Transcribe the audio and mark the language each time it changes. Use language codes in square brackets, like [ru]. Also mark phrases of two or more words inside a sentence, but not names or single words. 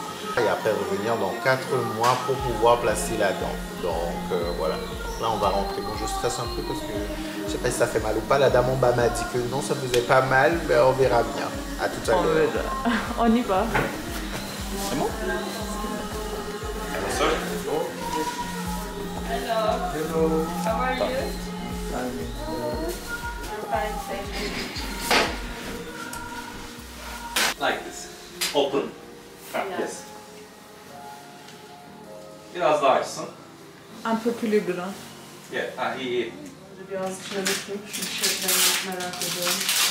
[fr] Et après revenir dans 4 mois pour pouvoir placer la dent. Donc voilà. Donc là, on va rentrer. Bon, je stresse un peu parce que je sais pas si ça fait mal ou pas. La dame en bas m'a dit que non, ça faisait pas mal. Mais on verra bien. À tout à l'heure. On y va. C'est bon? [en] Hello. Hello. How are you? I'm fine, thank you. Like this. Open. Yeah. Yes. [tr] Biraz daha açsın. [fr] Un peu plus libre. [en] Yeah, [tr] iyi. Biraz şöyle tut, şu şekilleri merak ediyorum.